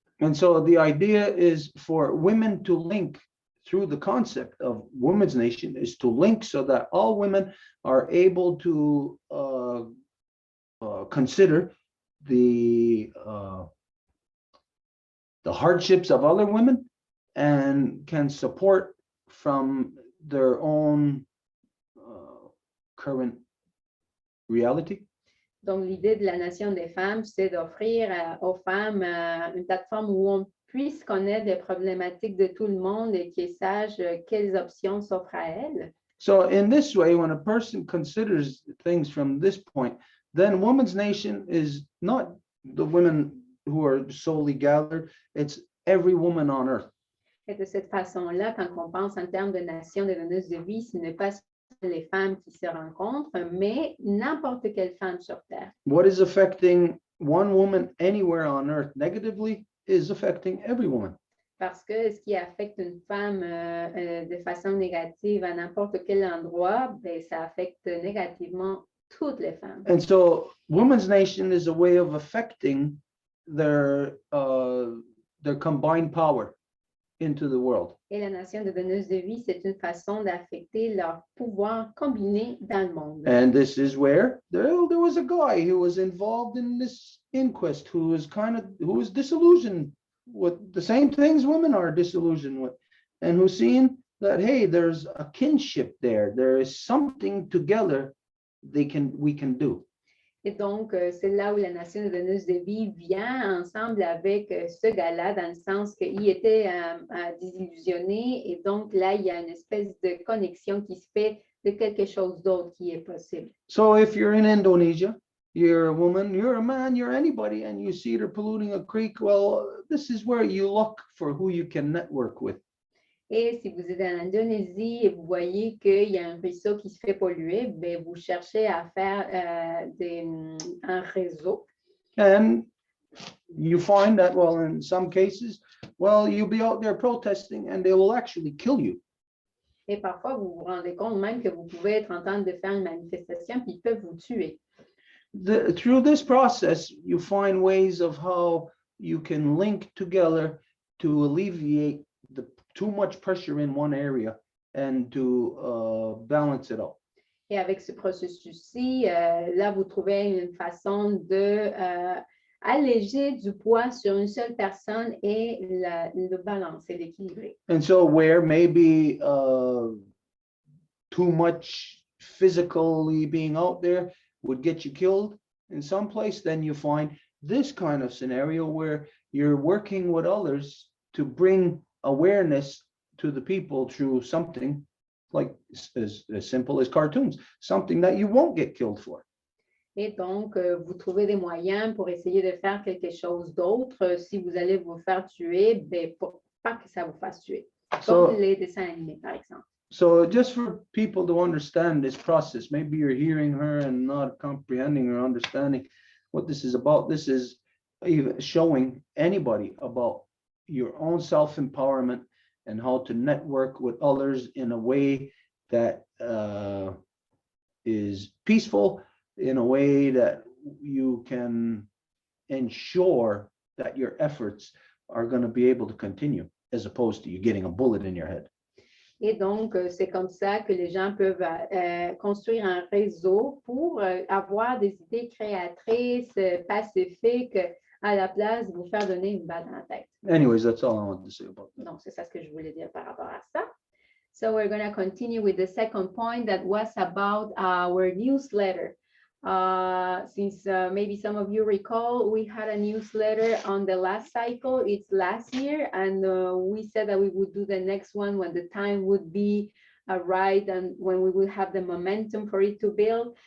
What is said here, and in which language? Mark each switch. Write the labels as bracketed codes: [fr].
[en] And so the idea is for women to link through the concept of Women's Nation is to link so that all women are able to consider the hardships of other women and can support from their own current reality. [fr] Donc, l'idée de la Nation des femmes, c'est d'offrir aux femmes une plateforme où on puisse connaître les problématiques de tout le monde et qu'ils sachent quelles options s'offrent à elles. [en] So in this way, when a person considers things from this point, then Women's Nation is not the women who are solely gathered, it's every woman on earth. [fr] Et de cette façon-là, quand on pense en termes de nation des donneuses de vie, ce n'est pas les femmes qui se rencontrent, mais n'importe quelle femme sur Terre. [en] What is affecting one woman anywhere on earth negatively is affecting every woman. [fr] Parce que ce qui affecte une femme de façon négative à n'importe quel endroit, ben, ça affecte négativement toutes les femmes. [en] And so Women's Nation is a way of affecting their combined power into the world. [fr] Et la nation de donneuses de vie, c'est une façon d'affecter leur pouvoir combiné dans le monde. [en] And this is where there was a guy who was involved in this inquest who was disillusioned with the same things women are disillusioned with, and who's seen that, hey, there's a kinship there. There is something together we can do. [fr] Et donc, c'est là où la nation de donneuses de vie vient ensemble avec ce gars-là, dans le sens qu'il était désillusionné. Et donc, là, il y a une espèce de connexion qui se fait de quelque chose d'autre qui est possible. [en] So if you're in Indonesia, you're a woman, you're a man, you're anybody, and you see they're polluting a creek, well, this is where you look for who you can network with. [fr] Et si vous êtes en Indonésie et vous voyez qu'il y a un ruisseau qui se fait polluer, ben vous cherchez à faire un réseau. [en] And you find that, well, in some cases, well, you'll be out there protesting and they will actually kill you. [fr] Et parfois, vous vous rendez compte même que vous pouvez être en train de faire une manifestation puis ils peuvent vous tuer. [en] Through this process, you find ways of how you can link together to alleviate the too much pressure in one area and to balance it out. [fr] Et avec ce processus-ci, là, vous trouvez une façon de alléger du poids sur une seule personne et le balancer, l'équilibrer. [en] And so where maybe too much physically being out there would get you killed in some place, then you find this kind of scenario where you're working with others to bring awareness to the people through something like as simple as cartoons, something that you won't get killed for. [fr] Et donc, vous trouvez des moyens pour essayer de faire quelque chose d'autre. Si vous allez vous faire tuer, ben, pas que ça vous fasse tuer. Comme les dessins animés, par exemple. [en] So just for people to understand this process, maybe you're hearing her and not comprehending or understanding what this is about. This is even showing anybody about your own self-empowerment and how to network with others in a way that is peaceful, in a way that you can ensure that your efforts are going to be able to continue, as opposed to you getting a bullet in your head. [fr] Et donc, c'est comme ça que les gens peuvent construire un réseau pour avoir des idées créatrices, pacifiques, à la place de vous faire donner une balle dans la tête. [en] Anyways, that's all I wanted to say about that. [fr] Donc, c'est ça ce que je voulais dire par rapport à ça. [en] So we're going to continue with the second point that was about our newsletter. Since maybe some of you recall, we had a newsletter on the last cycle. It's last year, and we said that we would do the next one when the time would be right and when we will have the momentum for it to build.